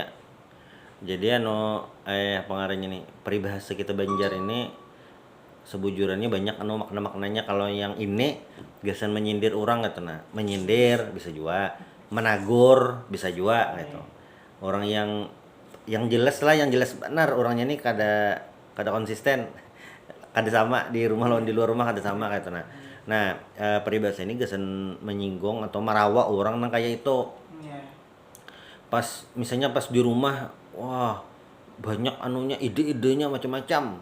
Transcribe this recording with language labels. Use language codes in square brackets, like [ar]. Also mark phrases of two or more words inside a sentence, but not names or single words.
[bjn] Jadi pengarangnya nih, peribahasa kita Banjar ini sebujurannya banyak makna-maknanya. Kalau yang ini gasan menyindir orang gitu, nah menyindir bisa juga, menagur bisa juga gitu. Orang yang jelas lah, yang jelas benar orangnya nih kada konsisten, kada sama di rumah lawan di luar rumah kada sama gitu. Nah peribahasa ini gasan menyinggung atau merawa orang nang kayak itu. Iya. Misalnya pas di rumah, wah banyak ide-idenya macam-macam.